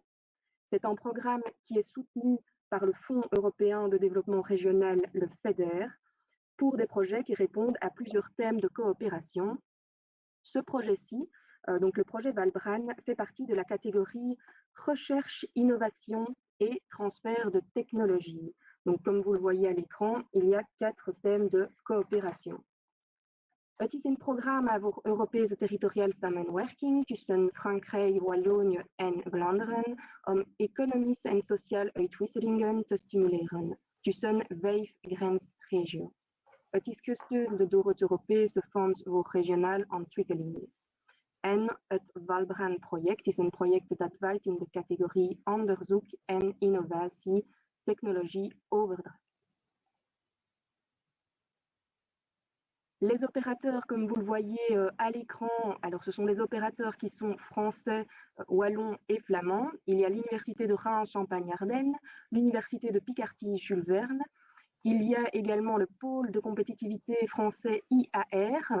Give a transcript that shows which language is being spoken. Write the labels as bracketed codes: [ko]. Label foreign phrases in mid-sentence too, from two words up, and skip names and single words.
[fr] C'est un programme qui est soutenu par le Fonds européen de développement régional, le FEDER, pour des projets qui répondent à plusieurs thèmes de coopération. Ce projet-ci, donc le projet ValBran, fait partie de la catégorie recherche, innovation et transfert de technologie. Donc, comme vous le voyez à l'écran, il y a 4 thèmes de coopération. [nl] Het is een programma voor Europese territoriale samenwerking tussen Frankrijk, Wallonië en Vlaanderen om economische en sociale uitwisselingen te stimuleren tussen 5 grensregio's. Het is gesteund door het Europese Fonds voor Regionale Ontwikkeling. En het ValBran-project is een project dat valt in de categorie onderzoek en innovatie, technologie overdracht. [fr] Les opérateurs, comme vous le voyez à l'écran, alors ce sont des opérateurs qui sont français, wallons et flamands. Il y a l'Université de Reims, Champagne-Ardenne, l'Université de Picardie-Jules Verne. Il y a également le pôle de compétitivité français IAR.